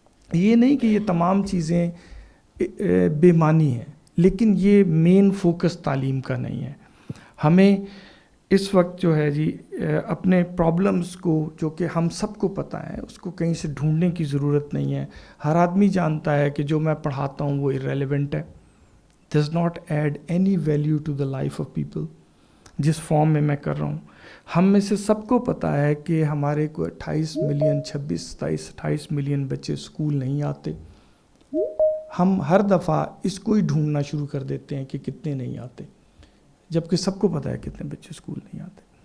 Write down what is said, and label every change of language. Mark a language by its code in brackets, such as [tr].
[ur] یہ نہیں کہ یہ تمام چیزیں بے معنی ہیں، لیکن یہ مین فوکس تعلیم کا نہیں ہے. ہمیں اس وقت جو ہے جی اپنے پرابلمس کو جو کہ ہم سب کو پتہ ہے اس کو کہیں سے ڈھونڈنے کی ضرورت نہیں ہے. ہر آدمی جانتا ہے کہ جو میں پڑھاتا ہوں وہ irrelevant ہے، [en] does not add any value to the life of people. [ur] جس فارم میں میں کر رہا ہوں، ہم میں سے سب کو پتہ ہے کہ ہمارے کو 28 ملین 28 ملین بچے اسکول نہیں آتے. ہم ہر دفعہ اس کو ہی ڈھونڈنا شروع کر دیتے ہیں کہ کتنے نہیں آتے، جبکہ سب کو پتہ ہے کتنے بچے اسکول نہیں آتے.